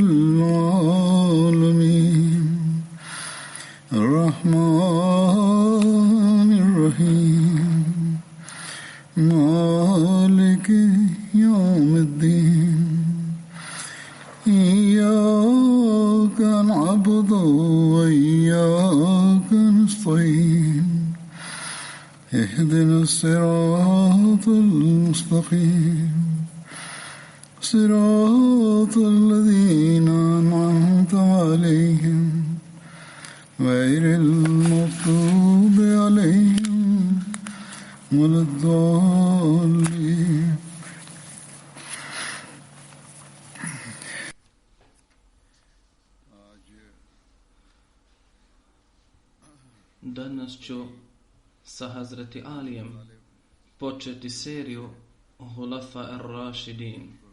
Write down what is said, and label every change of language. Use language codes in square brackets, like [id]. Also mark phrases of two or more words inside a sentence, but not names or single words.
[ar] العالمين الرحمن الرحيم مالك يوم الدين إياك نعبد وإياك نستعين اهدنا الصراط المستقيم صراط الذين أنعمت عليهم غير المغضوب عليهم ولا الضالين. [bs] Danas ću sa Hazreti Alijem početi seriju Hulafa ar-Rašidin.